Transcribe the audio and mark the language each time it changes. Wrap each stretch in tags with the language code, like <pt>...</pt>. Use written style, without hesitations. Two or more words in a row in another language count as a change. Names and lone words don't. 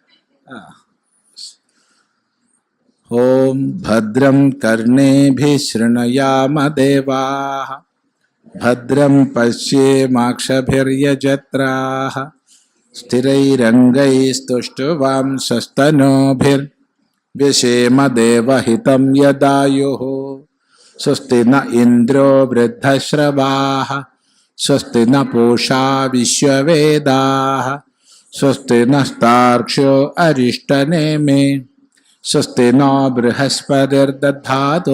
<sa>ഓം ഭദ്രം കർണേഭിഃ ശൃണുയാമ ദേവാഃ ഭദ്രം പശ്യേമാക്ഷഭിര്യജത്രാഃ സ്ഥിരൈരംഗൈസ്തുഷ്ടുവാംസസ്തനൂഭിർव्यशेम देवहितं यदायुः स्वस्ति न इन्द्रो वृद्धश्रवाः स्वस्ति न पूषा विश्ववेदाः स्वस्ति नस्तार्क्ष्यो अरिष्टनेमि स्वस्ति नो बृहस्पतिर्दधातु।</sa>